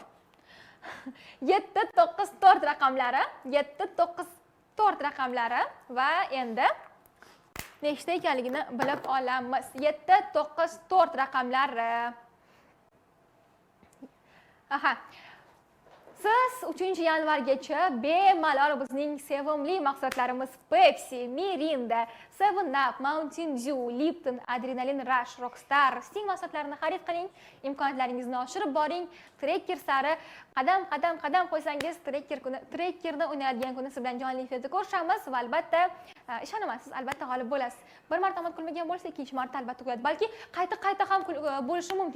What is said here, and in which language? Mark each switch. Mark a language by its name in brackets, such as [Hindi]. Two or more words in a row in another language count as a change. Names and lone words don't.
[Uzbek] 7, 9, 4 raqamlari, 7, 9, 4 raqamlari va endi nechta ekanligini bilib olamiz. 7, 9, 4 raqamlari. Aha. Siz 3-yanvargacha bemalol bizning sevimli mahsulotlarimiz Pepsi, Mirinda, 7up, Mountain Dew, Lipton, Adrenaline Rush, Rockstar, Sting mahsulotlarini xarid qiling, imkoniyatlaringizni oshirib boring. Trekker sari qadam qo'ysangiz, trekkerni o'ynaydigan kuni siz bilan jonli efirda ko'rishamiz va albatta ishonaman, siz albatta g'olib bo'lasiz. Bir marta omad kulmagan bo'lsa, ikkinchi marta albatta kuladi. Balki qayta ham bo'lishi mumkin.